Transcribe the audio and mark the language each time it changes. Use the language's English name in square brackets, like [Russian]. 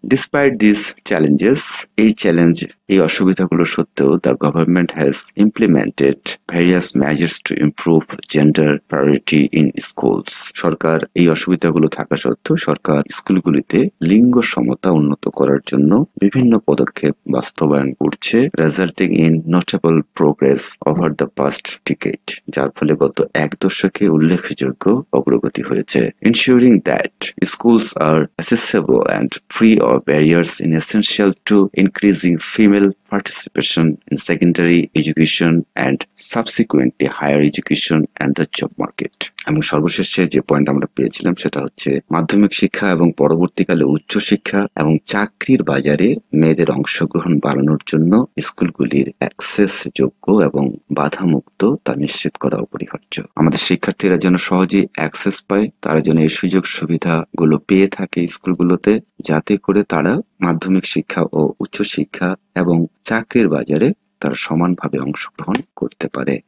[English] despite this challenges, [Bangla] এই অসুবিধাগুলো সত্ত্বেও [English] the government has implemented various measures to improve gender priority in schools, [Bangla] সরকার এই অসুবিধাগুলো থাকা সত্ত্বেও সরকার স্কুলগুলিতে লিঙ্গ সমতা উন্নত করার জন্য বিভিন্ন পদক্ষেপ বাস্তবায়ন করছে, [English] resulting in notable progress over the past decade, [Bangla] যার ফলে গত এক দশকে উল্লেখযোগ্য অগ্রগতি হয়েছে। [English] Ensuring that schools are accessible and free of barriers is essential to increasing female participation in secondary education and subsequently higher education and the job market. [Bangla] এবং সর্বশেষে যে পয়েন্ট আমরা পেয়েছিলাম সেটা হচ্ছে মাধ্যমিক শিক্ষা এবং পরবর্তীকালে উচ্চশিক্ষা এবং চাকরির বাজারে মেয়েদের অংশগ্রহণ বাড়ানোর জন্য স্কুলগুলির অ্যাক্সেস যোগ্য এবং বাধামুক্ত তা নিশ্চিত করা অপরিহার্য। আমাদের শিক্ষার্থীরা যেন সহজেই অ্যাক্সেস পায়, তারা যেন এই সুযোগ সুবিধাগুলো পেয়ে থাকে স্কুলগুলোতে, যাতে করে তারা মাধ্যমিক শিক্ষা ও উচ্চশিক্ষা এবং চাকরির বাজারে তারা সমানভাবে অংশগ্রহণ করতে পারে।